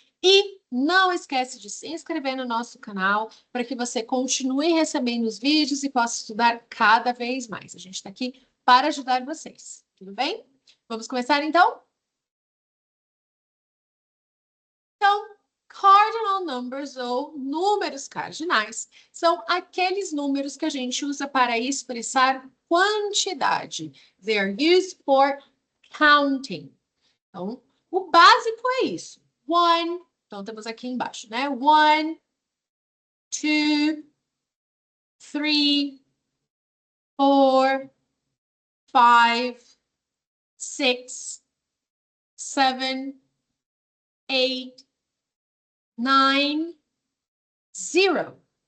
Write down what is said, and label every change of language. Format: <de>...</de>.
<pt>E não esquece de se inscrever no nosso canal para que você continue recebendo os vídeos e possa estudar cada vez mais. A gente está aqui para ajudar vocês. Tudo bem? Vamos começar então? Então,</pt> <en>cardinal numbers,</en> <pt>ou números cardinais, são aqueles números que a gente usa para expressar quantidade.</pt> <en>They are used for counting.</en> <pt>Então, o básico é isso. One, então temos aqui embaixo, né?</pt> <en>1, 2, 3, 4, 5, 6, 7, 8, 9, 0.</en>